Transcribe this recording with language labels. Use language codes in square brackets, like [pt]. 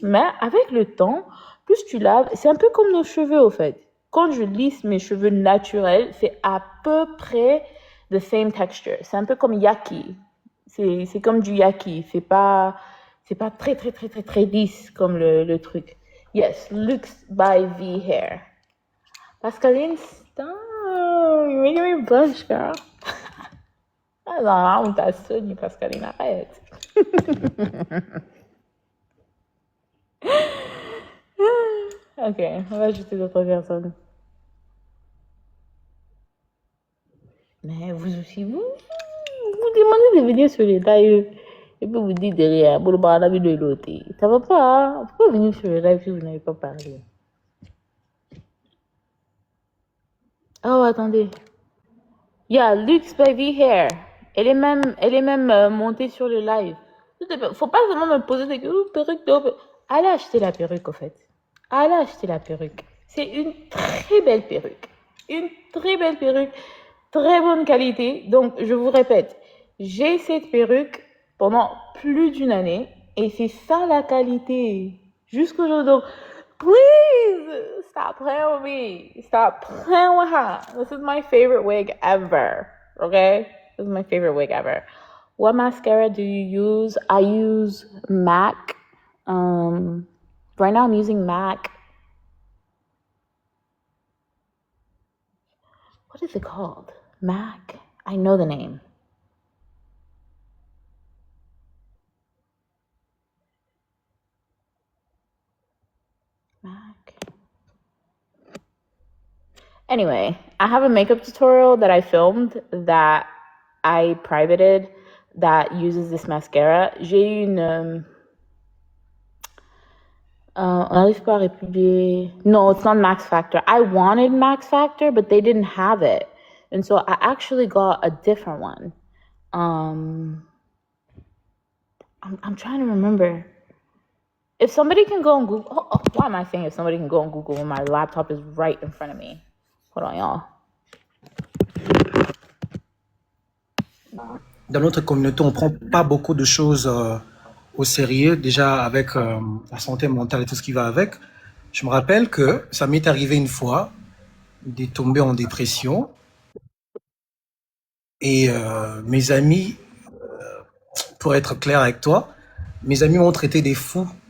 [fr] Mais avec le temps, plus tu laves, c'est un peu comme nos cheveux au fait. Quand je lisse mes cheveux naturels, c'est à peu près [en] the same texture. [fr] C'est un peu comme yaki. C'est comme du yaki. C'est pas très, très, très, très, très lisse comme le truc. [en] Yes, Lux by V Hair. Pascaline, stop. You're making me blush, girl. [fr] Ah, non, on t'a sonné, Pascaline, arrête. Ok, on va ajouter d'autres personnes. Mais vous aussi, vous demandez de venir sur les lives et puis vous dites derrière, bon, bah, la vidéo est lotée. Ça va pas, hein? Pourquoi venir sur le live si vous n'avez pas parlé? Oh, attendez. Yeah, Lux Baby Hair. Elle est même montée sur le live. Faut pas seulement me poser des perruques de... Allez acheter la perruque, au fait. Allez acheter la perruque. C'est une très belle perruque. Une très belle perruque. Très bonne qualité. Donc, je vous répète, j'ai cette perruque pendant plus d'une année et c'est ça la qualité. Jusqu'aujourd'hui. [en] Donc, please stop playing with me. Stop playing with her. This is my favorite wig ever. Okay? This is my favorite wig ever. What mascara do you use? I use MAC. Right now I'm using MAC. What is it called? MAC. I know the name. MAC. Anyway, I have a makeup tutorial that I filmed that I privated that uses this mascara. [fr] J'ai une... on n'arrive pas à republier. [en] No, it's not Max Factor. I wanted Max Factor, but they didn't have it. And so I actually got a different one. I'm trying to remember. If somebody can go on Google... why am I saying if somebody can go on Google when my laptop is right in front of me? Hold on, y'all. [fr] Dans notre communauté, on prend pas beaucoup de choses au sérieux, déjà avec la santé mentale et tout ce qui va avec. Je me rappelle que ça m'est arrivé une fois de tomber en dépression et mes amis, pour être clair avec toi, mes amis m'ont traité des fous.